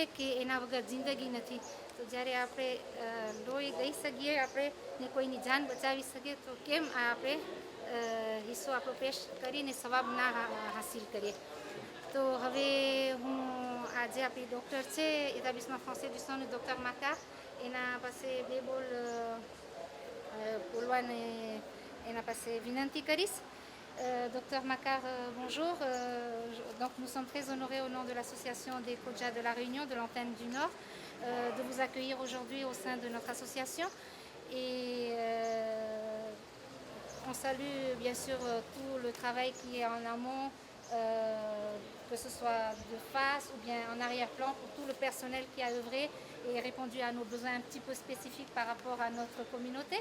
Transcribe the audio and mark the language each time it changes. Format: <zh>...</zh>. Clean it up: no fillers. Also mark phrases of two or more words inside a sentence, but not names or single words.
<gu>કે એના વગર જિંદગી નથી તો જ્યારે આપણે લોહી દઈ શકીએ આપણે ને કોઈની જાન બચાવી શકીએ તો કેમ આ આપણે હિસ્સો આપણો પેશ કરીને સવાબ ના હાસિલ કરીએ તો હવે હું આજે આપણી ડૉક્ટર છે એટાબ્લિસમેન્ટ ફ્રાન્સે du sang ડૉક્ટર માકા એના પાસે બે બોલ બોલવાને એના પાસે વિનંતી કરીશ</gu> <fr>Docteur Makar, bonjour. Donc nous sommes très honorés au nom de l'association des Khoja de la Réunion, de l'antenne du Nord, de vous accueillir aujourd'hui au sein de notre association. Et on salue bien sûr tout le travail qui est en amont, que ce soit de face ou bien en arrière-plan, pour tout le personnel qui a œuvré et répondu à nos besoins un petit peu spécifiques par rapport à notre communauté.</fr>